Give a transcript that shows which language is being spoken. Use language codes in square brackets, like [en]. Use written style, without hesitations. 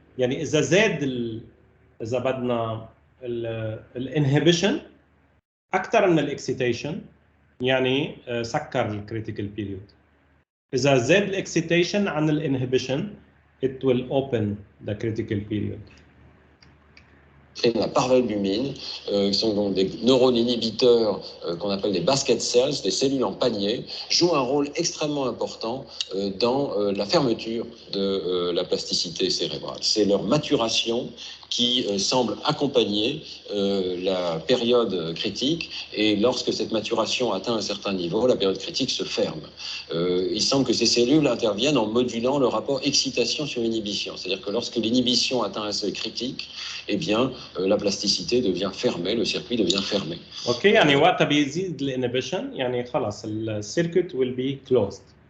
[ar] يعني إذا زاد إذا بدنا الانهبيشن أكثر من الاكسيتيشن يعني سكر الكريتيكال بيريود. إذا زاد الاكسيتيشن عن الانهبيشن [en] it will open the critical period. [fr] La parvalbumine, qui sont donc des neurones inhibiteurs qu'on appelle des basket cells, des cellules en panier, jouent un rôle extrêmement important dans la fermeture de la plasticité cérébrale. C'est leur maturation qui semble accompagner la période critique, et lorsque cette maturation atteint un certain niveau, la période critique se ferme. Il semble que ces cellules interviennent en modulant le rapport excitation sur inhibition, c'est-à-dire que lorsque l'inhibition atteint un seuil critique, eh bien la plasticité devient fermée, le circuit devient fermé. [ar] اوكي يعني وقتها بيزيد الانهبيشن يعني خلاص السيركت [en] will be closed.